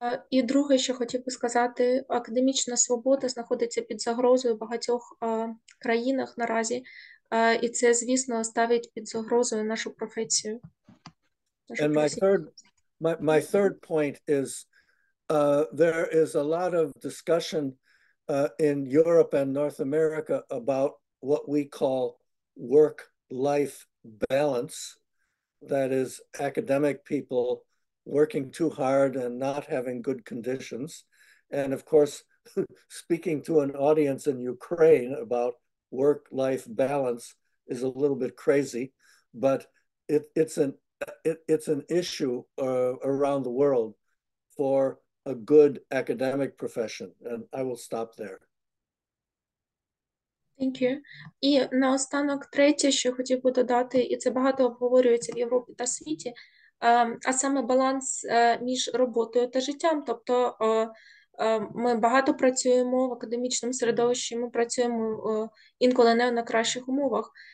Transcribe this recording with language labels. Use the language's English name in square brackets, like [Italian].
[Ukrainian] І друге, що хотів би сказати, академічна свобода знаходиться під загрозою в багатьох країнах наразі, і це, звісно, ставить під загрозою нашу професію. [English] And my third point is there is a lot of discussion in Europe and North America about what we call work-life balance. That is academic people working too hard and not having good conditions. And of course, speaking to an audience in Ukraine about work-life balance is a little bit crazy, but it's an issue around the world for a good academic profession. And I will stop there. Thank you. [Ukrainian] І наостанок третє, що хотів би додати, і це багато обговорюється в Європі та світі, а саме баланс між роботою та життям. Тобто ми багато працюємо в академічному середовищі, ми працюємо інколи не в найкращих умовах.